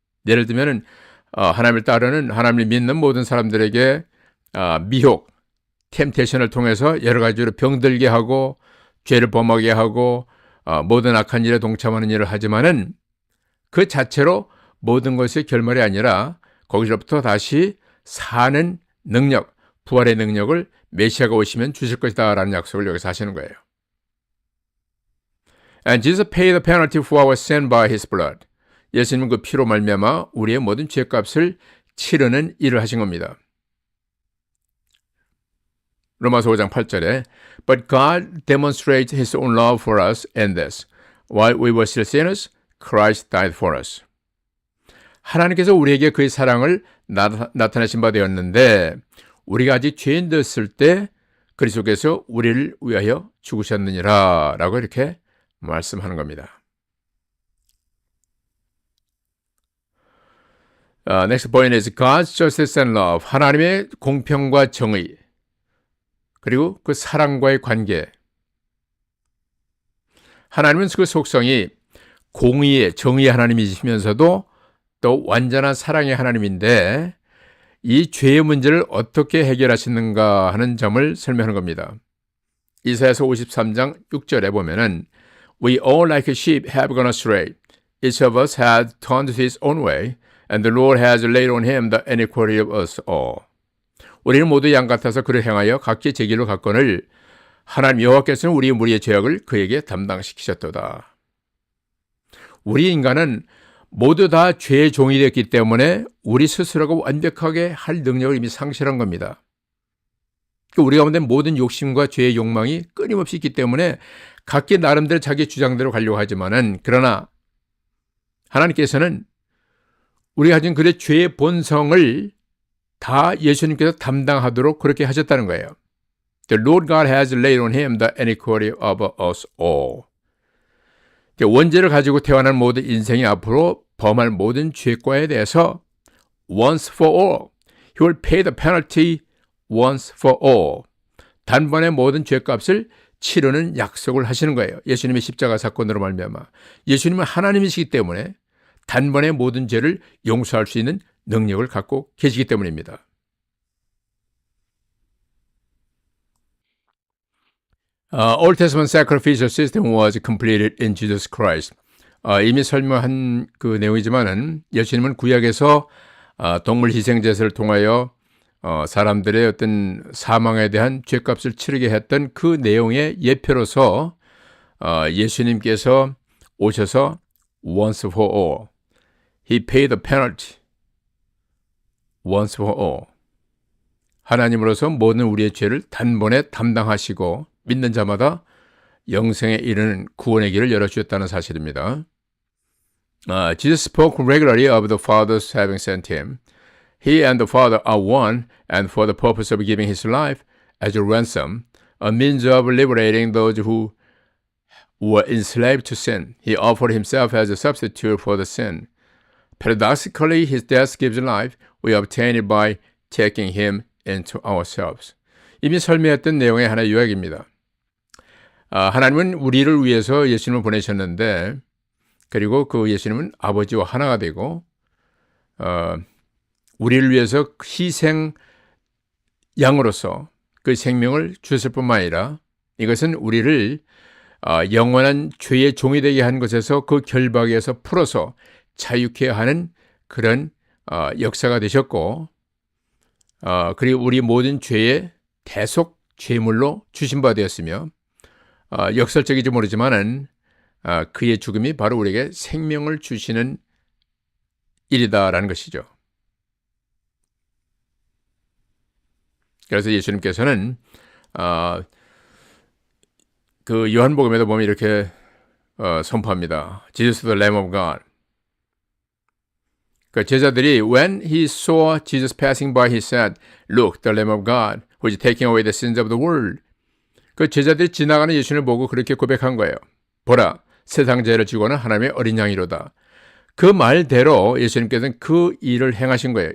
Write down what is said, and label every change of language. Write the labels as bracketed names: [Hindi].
[Korean] 예를 들면은 하나님을 따르는 하나님을 믿는 모든 사람들에게 미혹, 템테이션을 통해서 여러 가지로 병들게 하고 죄를 범하게 하고 모든 악한 일에 동참하는 일을 하지만은 그 자체로 모든 것의 결말이 아니라 거기서부터 다시 사는 능력, 부활의 능력을 메시아가 오시면 주실 것이다 라는 약속을 여기서 하시는 거예요. [English] And Jesus paid the penalty for our sin by his blood. [Korean] 예수님은 그 피로 말미암아 우리의 모든 죄값을 치르는 일을 하신 겁니다. 로마서 5장 8절에 [English] But God demonstrates his own love for us in this. While we were still sinners, Christ died for us. [Korean] 하나님께서 우리에게 그의 사랑을 나타내신 바 되었는데 우리가 아직 죄인 되었을 때 그리스도께서 우리를 위하여 죽으셨느니라 라고 이렇게 말씀하는 겁니다. [English] Next point is God's justice and love. [Korean] 하나님의 공평과 정의 그리고 그 사랑과의 관계. 하나님은 그 속성이 공의의 정의의 하나님이시면서도 또 완전한 사랑의 하나님인데 이 죄의 문제를 어떻게 해결하시는가 하는 점을 설명하는 겁니다. 이사야서 53장 6절에 보면은 [English] We all like a sheep have gone astray. Each of us has turned to his own way, and the Lord has laid on him the iniquity of us all. [Korean] 우리는 모두 양 같아서 그를 행하여 각기 제 길로 갔거늘 하나님 여호와께서는 우리의 무리의 죄악을 그에게 담당시키셨도다. 우리 인간은 모두 다 죄의 종이 됐기 때문에 우리 스스로가 완벽하게 할 능력을 이미 상실한 겁니다. 우리 가운데 모든 욕심과 죄의 욕망이 끊임없이 있기 때문에 각기 나름대로 자기 주장대로 가려고 하지만은 그러나 하나님께서는 우리가 가진 그의 죄의 본성을 다 예수님께서 담당하도록 그렇게 하셨다는 거예요. [English] The Lord God has laid on him the iniquity of us all. [Korean] 원죄를 가지고 태어난 모든 인생이 앞으로 범할 모든 죄과에 대해서 [English] once for all, he will pay the penalty once for all. [Korean] 단번에 모든 죄값을 치르는 약속을 하시는 거예요. 예수님의 십자가 사건으로 말미암아. 예수님은 하나님이시기 때문에 단번에 모든 죄를 용서할 수 있는 능력을 갖고 계시기 때문입니다. [English] Old Testament sacrificial system was completed in Jesus Christ. [Korean] 이미 설명한 그 내용이지만은 예수님은 구약에서 동물 희생 제사를 통하여 사람들의 어떤 사망에 대한 죄값을 치르게 했던 그 내용의 예표로서 예수님께서 오셔서 [English] once for all, he paid the penalty once for all. [Korean] 하나님으로서 모든 우리의 죄를 단번에 담당하시고 믿는 자마다 영생에 이르는 구원의 길을 열어주셨다는 사실입니다. [English] Jesus spoke regularly of the Father's having sent him. He and the Father are one, and for the purpose of giving his life as a ransom, a means of liberating those who were enslaved to sin, he offered himself as a substitute for the sin. Paradoxically, his death gives life. We obtain it by taking him into ourselves. [Korean] 이미 설명했던 내용의 하나의 요약입니다. 하나님은 우리를 위해서 예수님을 보내셨는데 그리고 그 예수님은 아버지와 하나가 되고 우리를 위해서 희생 양으로서 그 생명을 주셨을 뿐만 아니라 이것은 우리를 영원한 죄의 종이 되게 한 것에서 그 결박에서 풀어서 자유케 하는 그런 역사가 되셨고 그리고 우리 모든 죄의 대속 죄물로 주신 바 되었으며 역설적이지 모르지만은 그의 죽음이 바로 우리에게 생명을 주시는 일이다라는 것이죠. 그래서 예수님께서는 그 요한복음에도 보면 이렇게 선포합니다. [English] Jesus the Lamb of God. [Korean] 그 제자들이 [English] when he saw Jesus passing by, he said, "Look, the Lamb of God, who is taking away the sins of the world." [Korean] 그 제자들이 지나가는 예수님을 보고 그렇게 고백한 거예요. 보라, 세상 죄를 지고는 하나님의 어린 양이로다. 그 말대로 예수님께서는 그 일을 행하신 거예요.